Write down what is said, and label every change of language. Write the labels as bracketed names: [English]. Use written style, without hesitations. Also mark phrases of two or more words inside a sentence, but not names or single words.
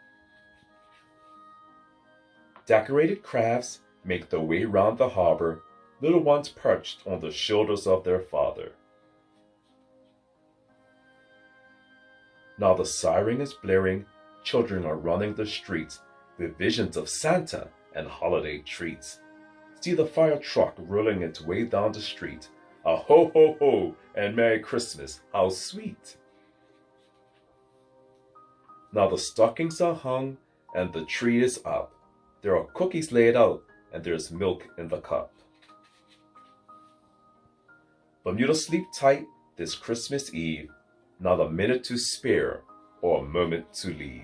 [English] Decorated crafts make their way round the harbor, little ones perched on the shoulders of their father. Now the siren is blaring, children are running the streets with visions of Santa and holiday treats. See the fire truck rolling its way down the street. A ho ho ho and Merry Christmas, how sweet! Now the stockings are hung and the tree is up. There are cookies laid out and there's milk in the cup. Bermuda, sleep tight this Christmas Eve, not a minute to spare or a moment to leave.